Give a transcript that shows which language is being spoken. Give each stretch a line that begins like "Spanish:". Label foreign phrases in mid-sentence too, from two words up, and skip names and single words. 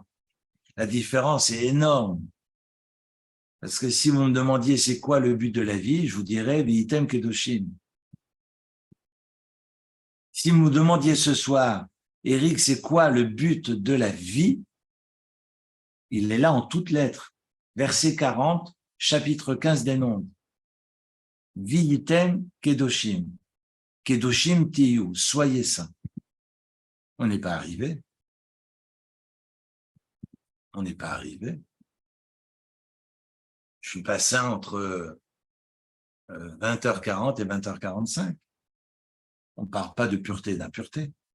French: La différence est énorme. Parce que si vous me demandiez c'est quoi le but de la vie, je vous dirais
Hebrew: והייתם קדושים.
French: Si vous me demandiez ce soir, Éric, c'est quoi le but de la vie? Il est là en toutes lettres. Verset 40, chapitre 15 des Nombres.
Hebrew: והייתם קדושים. קדושים תהיו.
French: Soyez saints. On n'est pas arrivé. On n'est pas arrivé. Je suis pas saint entre 20h40 et 20h45. On ne parle pas de pureté et d'impureté.